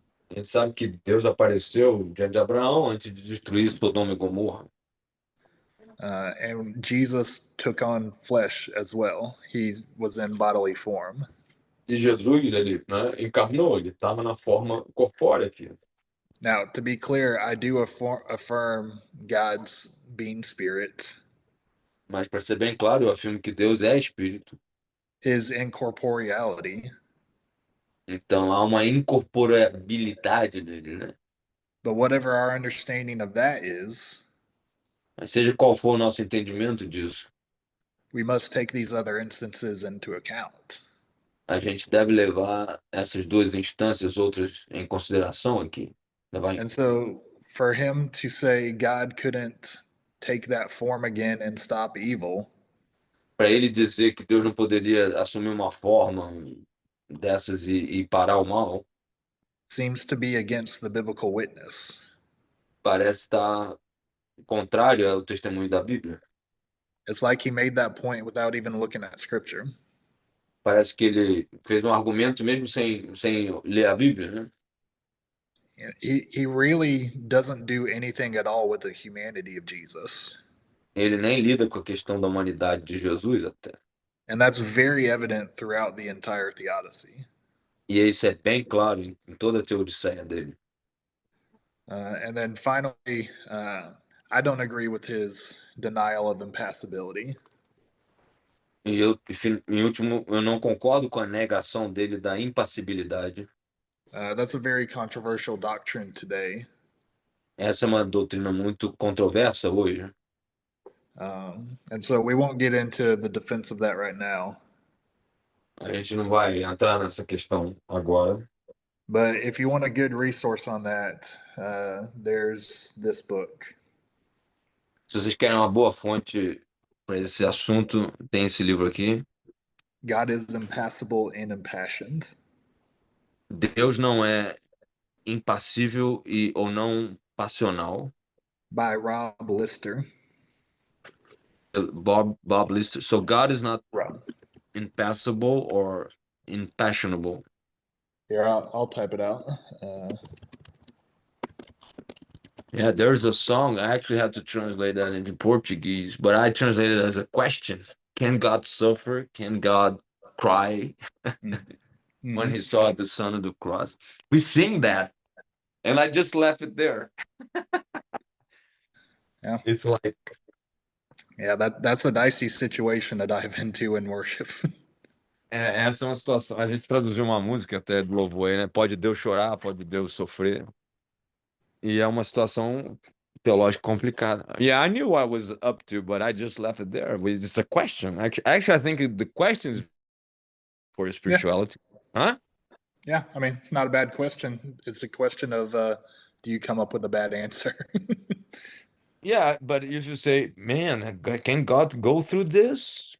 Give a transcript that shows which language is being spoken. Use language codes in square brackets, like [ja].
[pt] A gente sabe que Deus apareceu diante de Abraão antes de destruir Sodoma e Gomorra. [en] And Jesus took on flesh as well. He was in bodily form. [pt] E Jesus, ele, né, encarnou, ele estava na forma corpórea aqui. [en] Now, to be clear, I do affirm God's being spirit, [pt] Mas para ser bem claro, eu afirmo que Deus é espírito. [en] his incorporeality. [pt] Então há uma incorporabilidade dele, né? [en] But whatever our understanding of that is, [pt] Mas seja qual for o nosso entendimento disso, [en] we must take these other instances into account. [pt] a gente deve levar essas duas instâncias outras em consideração aqui. [en] And so for him to say God couldn't take that form again and stop evil, [pt] Para ele dizer que Deus não poderia assumir uma forma dessas e parar o mal, [en] seems to be against the biblical witness. [pt] parece estar contrário ao testemunho da Bíblia. [en] It's like he made that point without even looking at scripture. [pt] Parece que ele fez um argumento mesmo sem ler a Bíblia, né? [en] He really doesn't do anything at all with the humanity of Jesus. [pt] Ele nem lida com a questão da humanidade de Jesus até. [en] And that's very evident throughout the entire theodicy. [pt] E isso é bem claro em toda a teodiceia dele. [en] And then finally, I don't agree with his denial of impassibility. [pt] E eu, em último, eu não concordo com a negação dele da impassibilidade. [en] That's a very controversial doctrine today. [pt] Essa é uma doutrina muito controversa hoje. [en] And so we won't get into the defense of that right now. [pt] A gente não vai entrar nessa questão agora. [en] But if you want a good resource on that, there's this book. [pt] Se vocês querem uma boa fonte para esse assunto, tem esse livro aqui. [en] God is impassible and impassioned. [pt] Deus não é impassível ou não passional. [en] By Rob Lister. Bob Lister. So God is not Rob. impassable or impassionable. Here, I'll type it out. Yeah, there's a song. I actually had to translate that into Portuguese, but I translated it as a question. Can God suffer? Can God cry when he saw the son of the cross? We sing that, and I just left it there. Yeah. It's like, Yeah, that's a dicey situation to dive into in worship. [pt] Essa é uma situação. A gente traduziu uma música até do louvor aí, né? Pode Deus chorar, pode Deus sofrer. E é uma situação teológica complicada. [en] Yeah, I knew what I was up to, but I just left it there. It's a question. Actually, I think the question is for spirituality. Huh? Yeah, I mean, it's not a bad question. It's a question of do you come up with a bad answer? Yeah, but you should say, man, can God go through this?